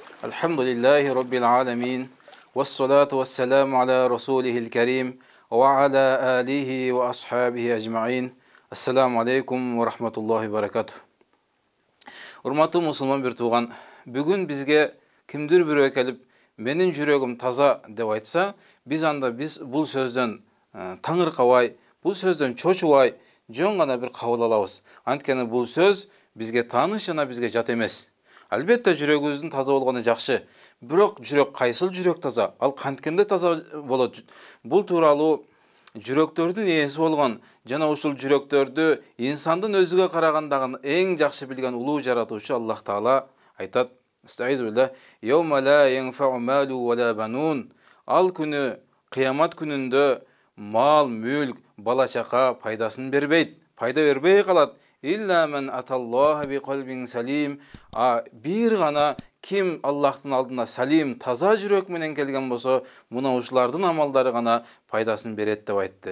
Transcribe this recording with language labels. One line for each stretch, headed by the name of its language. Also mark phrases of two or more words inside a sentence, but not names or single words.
Arabic: الحمد لله رب العالمين. والصلاة والسلام على رسوله الكريم. وعلى آله وأصحابه أجمعين. السلام عليكم ورحمة الله وبركاته.
Kyrgyz: Урматтуу мусулман бир тууган, бүгүн бизге кимдир бирөө келип, менин жүрөгүм таза деп айтса, биз бул сөздөн таңыркабай, бул сөздөн чочубай, жөн гана бир кабыл алабыз. Анткени бул сөз бизге тааныш жана бизге жат эмес. Албетте жүрөгүбүздүн таза болгону жакшы. Бирок жүрөк кайсыл жүрөк таза? Ал канткенде таза болот? Бул тууралуу жүрөктөрдүн ээси болгон жана ушул жүрөктөрдү инсандын өзүгө карагандагы эң жакшы билген улуу жаратуучу Аллах Таала айтат:
Arabic: "يوم لا ينفع مال ولا بنون."
Kyrgyz: Ал күнү, кыямат күнүндө мал, мүлк, бала чака пайдасын бербейт, пайда бербей калат.
Arabic: إلا من أتى الله بقلب سليم.
Kyrgyz: Бир гана ким Аллахтын алдына салим, таза жүрөк менен келген болсо, мына ушулардын амалдары гана пайдасын берет деп айтты.